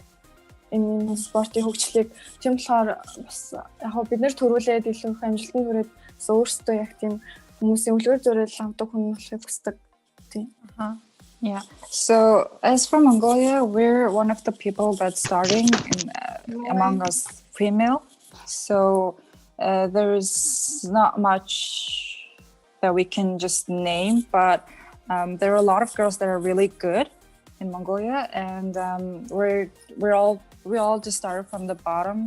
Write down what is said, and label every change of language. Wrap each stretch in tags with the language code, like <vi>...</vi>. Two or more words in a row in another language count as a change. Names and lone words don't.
<mn>Энэ спортын хөгжлийг тийм болохоор бас яг бид нэр төрүүлээд илүү их амжилтанд хүрээд өөрсдөө яг тийм хүмүүсийн үлгэр зураг авдаг хүн болохыг хүсдэг. Тийм.</mn> <en>Yeah. So as for Mongolia, we're one of the people that's starting among us female. So there is not much that we can just name, but there are a lot of girls that are really good in Mongolia, and we all just started from the bottom.</en>